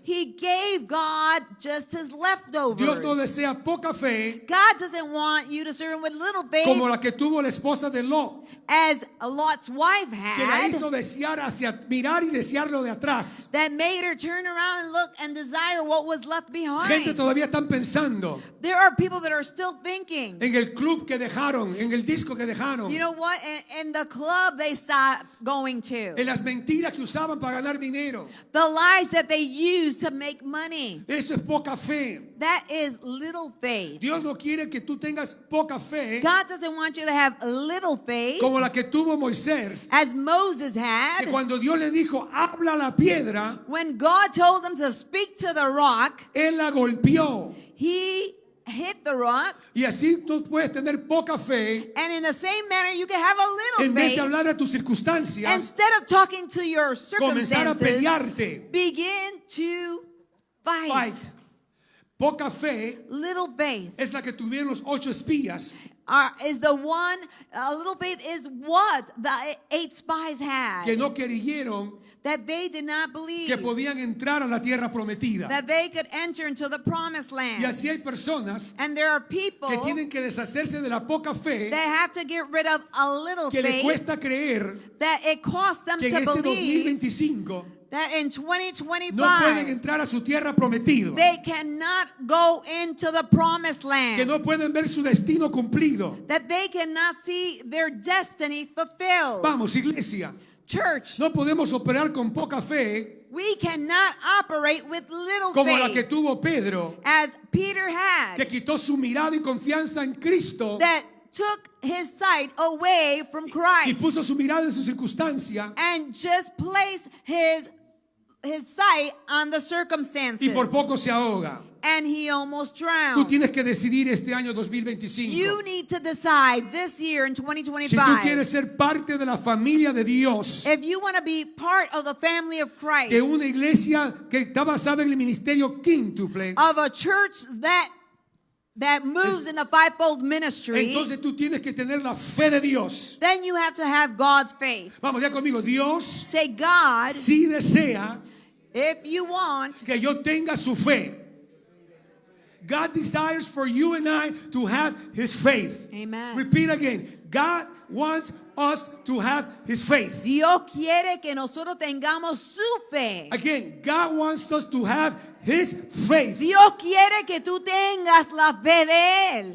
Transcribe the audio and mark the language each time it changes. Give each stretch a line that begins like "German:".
English: he gave God just his leftovers.
Spanish: Dios no desea poca fe
English: God doesn't want you to serve him with little faith
Spanish: como la que tuvo la esposa de Lot,
English: as Lot's wife
Spanish: que la
English: had,
Spanish: hizo desear hacia mirar y desearlo de atrás.
English: that made her turn around and look and desire what was left behind.
Spanish: Gente todavía están pensando
English: There are people that are still thinking,
Spanish: en el club que dejaron, en el disco que dejaron,
English: you know what, in the club they stopped going to,
Spanish: en las mentiras que usaban para ganar dinero.
English: the lies that they use to make money.
Spanish: Eso es poca fe.
English: That is little faith.
Spanish: Dios no quiere que tú tengas poca fe
English: God doesn't want you to have little faith
Spanish: como la que tuvo Moisés,
English: as Moses
Spanish: que
English: had.
Spanish: cuando Dios le dijo, habla a la piedra,
English: When God told him to speak to the rock,
Spanish: él la golpeó.
English: he hit the rock.
Spanish: Y así tú puedes tener poca fe
English: And in the same manner, you can have a little
Spanish: en vez de
English: faith.
Spanish: hablar a tus circunstancias,
English: Instead of talking to your
Spanish: comenzar a
English: circumstances,
Spanish: pelearte.
English: begin to fight. Fight.
Spanish: Poca fe
English: Little faith
Spanish: es la que tuvieron los 8 espías
English: is the one, little faith is what the 8 spies had.
Spanish: que no creyeron
English: That they did not believe
Spanish: que podían entrar a la tierra prometida.
English: that they could enter into the promised land.
Spanish: Y así hay personas
English: And there are people
Spanish: que tienen que deshacerse de la poca fe
English: that have to get rid of a little
Spanish: que le
English: faith
Spanish: cuesta creer
English: that it costs them
Spanish: que en
English: to
Spanish: este
English: believe
Spanish: 2025
English: that in
Spanish: no pueden
English: 2025
Spanish: entrar a su tierra prometida,
English: they cannot go into the promised
Spanish: que
English: land,
Spanish: no pueden ver su destino cumplido.
English: that they cannot see their destiny fulfilled.
Spanish: Vamos, iglesia,
English: Church,
Spanish: no podemos operar con poca fe
English: we cannot operate with little
Spanish: como la que
English: faith
Spanish: tuvo Pedro,
English: as Peter had,
Spanish: que quitó su mirada y confianza en Cristo
English: that took his sight away from
Spanish: y
English: Christ
Spanish: puso su mirada en su circunstancia
English: and just placed his sight on the circumstances.
Spanish: y por poco se ahoga.
English: And he almost
Spanish: Tú
English: drowned.
Spanish: tienes que decidir este año 2025.
English: You need to decide this year in
Spanish: Si tú
English: 2025.
Spanish: quieres ser parte de la familia de Dios,
English: If you want to be part of the family of Christ,
Spanish: de una iglesia que está basada en el ministerio quíntuple,
English: of a church that moves in the fivefold ministry,
Spanish: entonces tú tienes que tener la fe de Dios.
English: then you have to have God's faith.
Spanish: Vamos, ya conmigo. Dios
English: Say, God,
Spanish: sí desea
English: if you want,
Spanish: que yo tenga su fe.
English: God desires for you and I to have His faith. Amen. Repeat again. God wants us to have His faith.
Spanish: Dios quiere que nosotros tengamos su fe.
English: Again, God wants us to have His faith.
Spanish: Dios quiere que tú tengas la fe de Él.